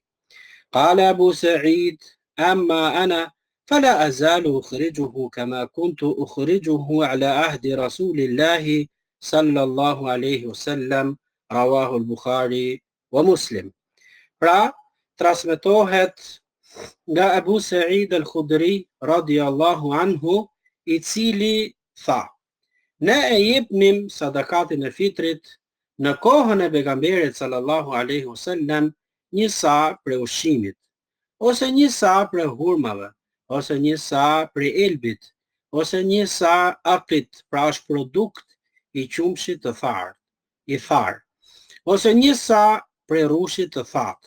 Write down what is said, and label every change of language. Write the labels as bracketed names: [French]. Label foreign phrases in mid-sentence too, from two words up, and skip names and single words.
[Arabic] قال أبو سعيد أما أنا فلا أزال أخرجه كما كنت أخرجه على عهد رسول الله صلى الله عليه وسلم رواه البخاري ومسلم. [Albanian] Pra, transmetohet nga Abu Sa'id al-Khudri [Arabic] رضي الله عنه, [Albanian] i cili tha: ne e jepnim sadakatin e fitrit në kohën e pejgamberit [Arabic] صلى الله عليه وسلم [Albanian] 1 sa për ushqimit, ose një sa për hurmave, ose një sa për elbit, ose një sa akit, pra është produkt i qumshit të tharë, ose një sa për rushit të thatë.